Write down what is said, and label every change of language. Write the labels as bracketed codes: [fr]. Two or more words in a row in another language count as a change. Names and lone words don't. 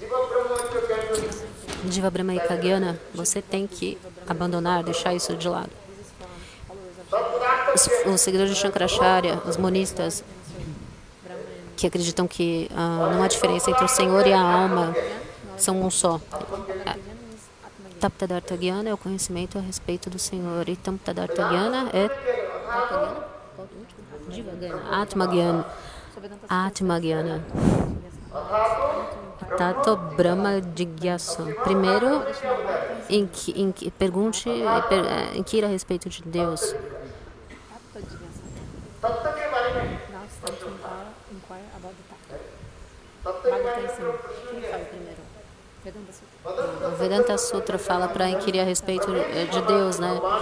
[sa] Jiva Brahma Eka Gyana, [pt] você tem que abandonar, deixar isso de lado. Os seguidores de Shankaracharya, os monistas, que acreditam que não há diferença entre o Senhor e a alma, são um só. [sa] Taptadartha Gyana [pt] é o conhecimento a respeito do Senhor, e [sa] Tamtadartha Gyana [pt] é [sa] Atma Gyana. Atma Gyana. Tato Brahma Jigyasa. [pt] Primeiro, pergunte, inquira a respeito de Deus. O Vedanta Sutra fala para inquirir a respeito de Deus, né?